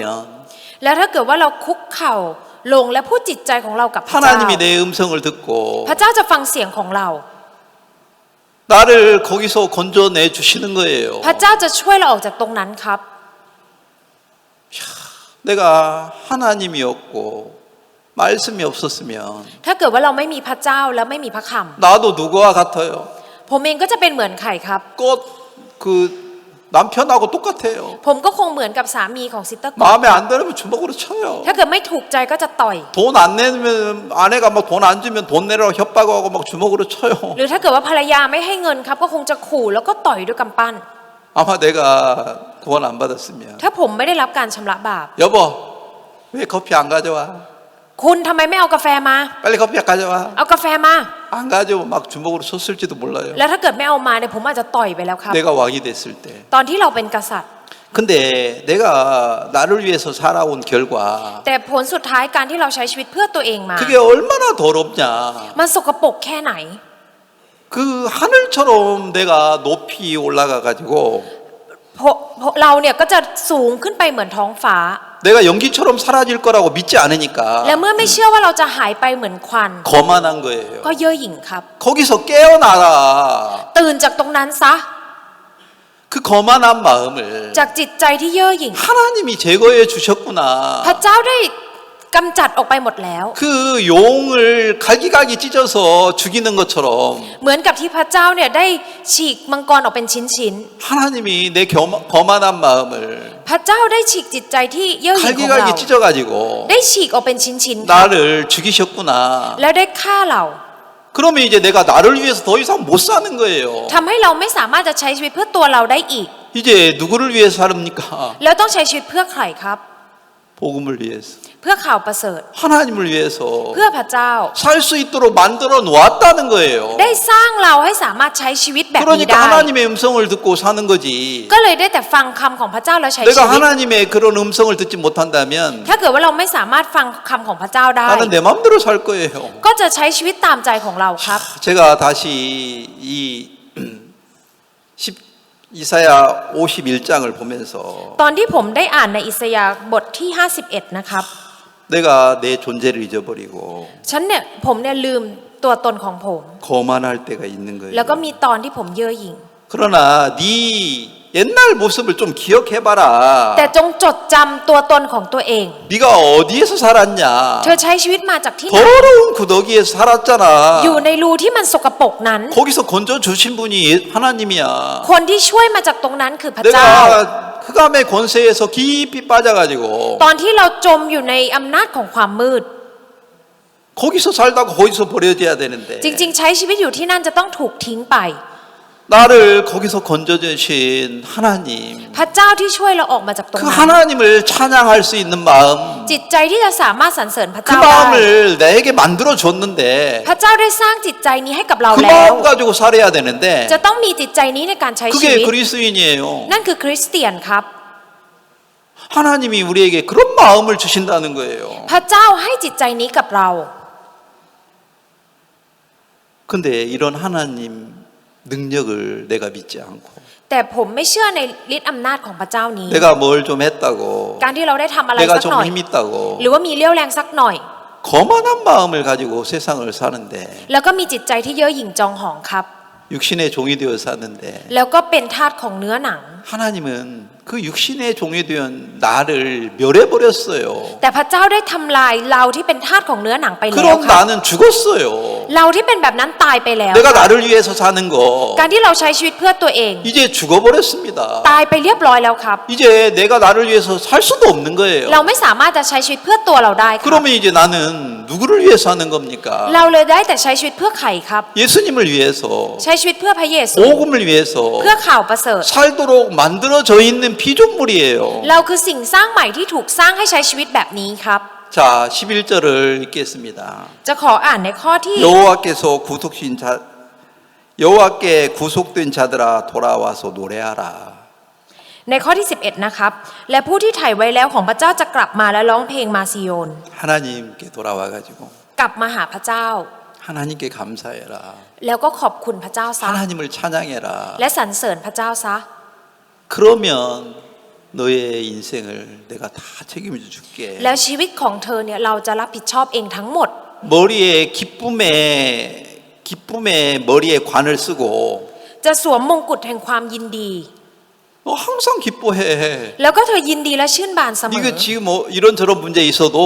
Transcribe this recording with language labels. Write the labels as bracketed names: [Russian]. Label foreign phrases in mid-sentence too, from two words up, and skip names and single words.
[Thai] แล้วถ้าเกิดว่าเราคุกเข่าลงและพูดจิตใจของเรากับพระเจ้า [Korean] 하나님이 내 음성을 듣고 [Thai] พระเจ้าจะฟังเสียงของเรา [Korean] 나를 거기서 건져내 주시는 거예요. [Thai] พระเจ้าจะช่วยเราออกจากตรงนั้นครับ [Korean] 내가 하나님이었고 말씀이 없었으면 [Thai] ถ้าเกิดว่าเราไม่มีพระเจ้าและไม่มีพระค [Korean] 나도 누구와 같아요? [Thai] ำผมเองก็จะเป็นเหมือนใครครับ [Korean] 꼭 그 남편하고 똑같아요. [Thai] ผมก็คงเหมือนกับสามีของซิสเตอร์กอ [Korean] 마음에 안 들으면 주먹으로 쳐요. [Thai] ถ้าเกิดไม่ถูกใจก็จะต่อย [Korean] 돈 안 내면 아내가 막 돈 안 주면 돈 내라고 협박하고 막 주먹으로 쳐요. [Thai] หรือถ้าเกิดว่าภรรยาไม่ให้เงินครับ ก็คงจะขู่แล้วก็ต่อยด้วยกำปั้น [Korean] 아마 내가 구원 안 받았으면 [Thai] ถ้าผมไม่ได้รับการชำระบาป [Korean] 여보 왜 커피 안 가져와? [Thai] คุณทำไมไม่เอากาแฟมา [Korean] 빨리 커피 가져와. [Thai] เอากาแฟมา [Korean] 안 가져오면 막 주먹으로 쳤을지도 몰라요. [Thai] แล้วถ้าเกิดไม่เอามาเนี่ยผมอาจจะต่อยไปแล้วครับ [Korean] 내가 왕이 됐을 때. [Thai] ตอนที่เราเป็นกษัตริย์ [Korean] 근데 내가 나를 위해서 살아온 결과 [Thai] แต่ผลสุดท้ายการที่เราใช้ชีวิตเพื่อตัวเองมา [Korean] 그게 얼마나 더럽냐. [Thai] มันสกปรกแค่ไหน [Korean] 그 하늘처럼 내가 높이 올라가 가지고 [Thai] เราเนี่ยก็จะสูงขึ้นไปเหมือนท้องฟ้า [Korean] 내가 연기처럼 사라질 거라고 믿지 [Thai] และ [Korean] 않으니까 [Thai] เมื่อไม่เชื่อว่าเราจะหายไปเหมือนควัน [Korean] 거만한 거예요. [Thai] ก็เย่อหยิ่งครับ [Korean] 거기서 깨어나라. [Thai] ตื่นจากตรงนั้นซะ [Korean] 그 거만한 마음을 [Thai] จากจิตใจที่เย่อหยิ่ง [Korean] 하나님이 제거해 주셨구나. [Thai] พระเจ้าได้กำจัดออกไปหมดแล้ว [Korean] 그 용을 갈기갈기 찢어서 죽이는 것처럼 [Thai] เหมือนกับที่พระเจ้าเนี่ยได้ฉีกมังกรออกเป็นชิ้น [Korean] 하나님이 내 거만한 마음을 [Thai] ๆพระเจ้าได้ฉีกจิตใจที่เย่อหยิ่งของเรา [Korean] 갈기갈기 찢어가지고 [Thai] ได้ฉีกออกเป็นชิ้นๆครับ [Korean] 나를 죽이셨구나. [Thai] แล้วได้ฆ่าเรา [Korean] 그러면 이제 내가 나를 위해서 더 이상 못 사는 거예요. [Thai] ทำให้เราไม่สามารถจะใช้ชีวิตเพื่อตัวเราได้อีก [Korean] 이제 누구를 위해서 살합니까? [Thai] แล้วต้องใช้ชีวิตเพื่อใครครับ [Korean] 복음을 위해서, [Thai] เพื่อข่าวประเสริฐ [Korean] 하나님을 위해서 [Thai] เพื่อพระเจ้า [Korean] 살 수 있도록 만들어 놓았다는 거예요. [Thai] ได้สร้างเราให้สามารถใช้ชีวิตแบบนี้ [Korean] 그러니까 [Thai] ได้ [Korean] 하나님의 음성을 듣고 사는 거지. [Thai] ก็เลยได้แต่ฟังคำของพระเจ้าแล้วใช้ชี [Korean] 내가 [Thai] วิต [Korean] 하나님의 그런 음성을 듣지 못한다면 [Thai] ถ้าเกิดว่าเราไม่สามารถฟังคำของพระเจ้าได้ [Korean] 나는 내 마음대로 살 거예요. [Thai] ก็จะใช้ชีวิตตามใจของเราครับ [Korean] 제가 다시 이 이사야 51장을 보면서 [Thai] ตอนที่ผมได้อ่านในอิสยาห์บทที่ 51 นะครับ [Korean] 내가 내 존재를 잊어버리고 [Thai] ผมเนี่ยลืมตัวตนของผม [Korean] 거만할 때가 있는 [Thai] แล้วก็ [Korean] 거예요. [Thai] มีตอนที่ผมเย่อหยิ่ง [Korean] 그러나 네 옛날 모습을 좀 기억해봐라. [Thai] แต่จงจดจำตัวตนของตัวเอง [Korean] 네가 어디에서 살았냐? [Thai] เธอใช้ชีวิตมาจากที่ไหน [Korean] 더러운 구더기에서 살았잖아. [Thai] อยู่ในรูที่มันสกปรกนั้น [Korean] 거기서 건져 주신 분이 하나님이야. [Thai] คนที่ช่วยมาจากตรงนั้นคือพระเจ้า [Korean] 내가 흑암의 권세에서 깊이 빠져가지고 [Thai] ตอนที่เราจมอยู่ในอำนาจของความมืด [Korean] 거기서 살다가 거기서 버려져야 되는데 [Thai] จริง ๆ ใช้ชีวิตอยู่ที่นั่นจะต้องถูกทิ้งไป [Korean] 나를 거기서 건져주신 하나님, [Thai] พระเจ้าที่ช่วยเราออกมาจากตรง [Korean] 그 [Thai] นั้น [Korean] 하나님을 찬양할 수 있는 마음, [Thai] จิตใจที่จะสามารถสรรเสริญพระ [Korean] 그 [Thai] เจ้าได้ [Korean] 마음을 내게 만들어 줬는데 [Thai] พระเจ้าได้สร้างจิตใจนี้ให้กับเรา [Korean] 그 [Thai] แล้ว [Korean] 마음 가지고 살아야 되는데 [Thai] จะต้องมีจิตใจนี้ในการใช้ชี [Korean] 그게 [Thai] วิต [Korean] 그리스도인이에요. [Thai] นั่นคือคริสเตียนครับ [Korean] 하나님이 우리에게 그런 마음을 주신다는 거예요. [Thai] พระเจ้าให้จิตใจนี้กับเรา [Korean] 근데 이런 하나님 능력을 내가 믿지 않고 [Thai] แต่ผมไม่เชื่อในฤทธิ์อำนาจของพระเจ้านี้ [Korean] 내가 뭘 좀 했다고 [Thai] การที่เราได้ทำอะไร [Korean] 내가 [Thai] สักหน่อย [Korean] 좀 힘 있다고 [Thai] หรือว่ามีเรี่ยวแรงสักหน่อย [Korean] 거만한 마음을 가지고 세상을 사는데 [Thai] แล้วก็มีจิตใจที่เย่อหยิ่งจองหองครับ [Korean] 육신의 종이 되어 사는데 [Thai] แล้วก็เป็นทาสของเนื้อหนัง [Korean] 하나님은 그 육신의 종이 된 나를 멸해버렸어요. [Thai] แต่พระเจ้าได้ทำลายเราที่เป็นทาสของเนื้อหนังไปแล้ว [Korean] 그럼 [Thai] ครับ [Korean] 나는 죽었어요. [Thai] เราที่เป็นแบบนั้นตายไปแล้ว [Korean] 내가 나를 위해서 사는 거 [Thai] การที่เราใช้ชีวิตเพื่อตัวเอง [Korean] 이제 죽어버렸습니다. [Thai] ตายไปเรียบร้อยแล้วครับ [Korean] 이제 내가 나를 위해서 살 수도 없는 거예요. [Thai] เราไม่สามารถจะใช้ชีวิตเพื่อตัวเราได้ครับ [Korean] 그러면 이제 나는 누구를 위해서 하는 겁니까? [Thai] เราเลยได้แต่ใช้ชีวิตเพื่อใครครับ [Korean] 예수님을 위해서, [Thai] ใช้ชีวิตเพื่อพระเยซู [Korean] 복음을 위해서 [Thai] เพื่อข่าวประเสริฐ [Korean] 살도록 만들어져 있는 피조물이에요. [Thai] เราคือสิ่งสร้างใหม่ที่ถูกสร้างให้ใช้ชีวิตแบบนี้ครับ [Korean] 자, 11절을 읽겠습니다. [Thai] จะขออ่านในข้อที่ [Korean] 여호와께서 구속신 자 여호와께 구속된 자들아 돌아와서 노래하라. [Thai] ในข้อที่ 11 นะครับ และผู้ที่ไถ่ไว้แล้วของพระเจ้าจะกลับมาและร้องเพลงมาซิโยน [Korean] 하나님께 돌아와 가지고 [Thai] กลับมาหาพระเจ้า [Korean] 하나님께 감사해라. [Thai] แล้วก็ขอบคุณพระเจ้าซะ [Korean] 하나님을 찬양해라. [Thai] และสรรเสริญพระเจ้าซะ [Korean] 그러면 너의 인생을 내가 다 책임져 줄게. [Thai] แล้วชีวิตของเธอเนี่ยเราจะรับผิดชอบเองทั้งหมด [Korean] 머리에 기쁨의 머리에 관을 쓰고 [Thai] จะสวมมงกุฎแห่งความยินดี [Korean] 너 항상 기뻐해. [Thai] แล้วก็เธอยินดีและชื่นบานเสมอ [Korean] 이거 지금 뭐 이런저런 문제 있어도